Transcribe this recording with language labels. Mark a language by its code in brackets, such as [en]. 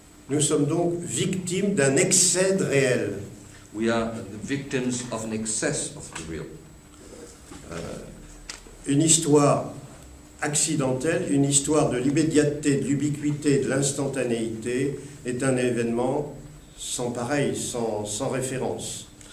[fr] Nous sommes donc victimes d'un excès de réel. [en] We are the victims of an excess of the real. [fr] Une histoire accidentelle, une histoire de l'immédiateté, de l'ubiquité, de l'instantanéité est un événement sans pareil, sans référence.